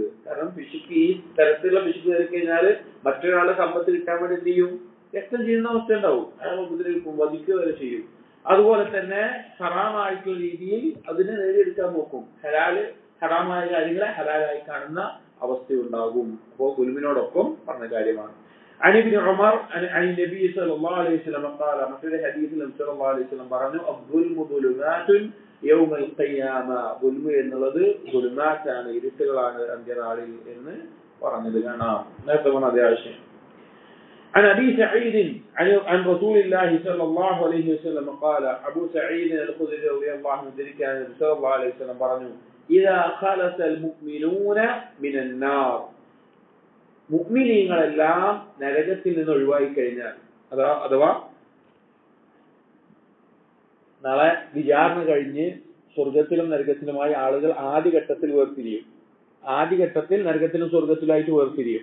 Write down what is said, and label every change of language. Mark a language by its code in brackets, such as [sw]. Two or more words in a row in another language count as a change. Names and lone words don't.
[ml] കാരണം പിശുക്ക്, ഈ തരത്തിലുള്ള പിശുക്ക് കയറി കഴിഞ്ഞാൽ മറ്റൊരാളുടെ സമ്പത്ത് കിട്ടാൻ വേണ്ടി എന്ത് ചെയ്യും? രക്തം ചെയ്യുന്ന അവസ്ഥ ഉണ്ടാവും. അയാൾ ഉപദ്രവിക്കും, വധിക്കുക വരെ ചെയ്യും. അതുപോലെ തന്നെ ഹറാമായിട്ടുള്ള രീതിയിൽ അതിനെ നേടിയെടുക്കാൻ നോക്കും. ഹറാമായ കാര്യങ്ങളെ ഹലാലായി കാണുന്ന അവസ്ഥയുണ്ടാകും. അപ്പോൾ ഗുൽമിനോടൊപ്പം പറഞ്ഞ കാര്യമാണ്. [ar] عن ابن عمر عن النبي صلى الله عليه وسلم قال مثل حديث صلى الله عليه وسلم പറഞ്ഞു الظلم ظلمات يوم القيامة. [ml] ظلم എന്നുള്ളത് ظلماتാണ്, ഇരുട്ടുകളാണ് അന്ത്യനാളിൽ എന്ന് പറഞ്ഞത് കാണാം. നേരത്തെ പറഞ്ഞ അതേ ആശയം. [ar] عن أبي سعيد عن رسول الله صلى الله عليه وسلم قال أبو سعيد الخدري رضي الله عنه كان صلى الله عليه وسلم പറഞ്ഞു إذا خلص المؤمنون من النار. [ml] മുഅ്മിനീങ്ങളെല്ലാം നരകത്തിൽ നിന്ന് ഒഴിവായി കഴിഞ്ഞാൽ, അഥവാ നാളെ വിചാരണ കഴിഞ്ഞ് സ്വർഗത്തിലും നരകത്തിലുമായി ആളുകൾ ആദ്യഘട്ടത്തിൽ വേർപിരിയും. ആദ്യഘട്ടത്തിൽ നരകത്തിലും സ്വർഗത്തിലായിട്ട് വേർപിരിയും.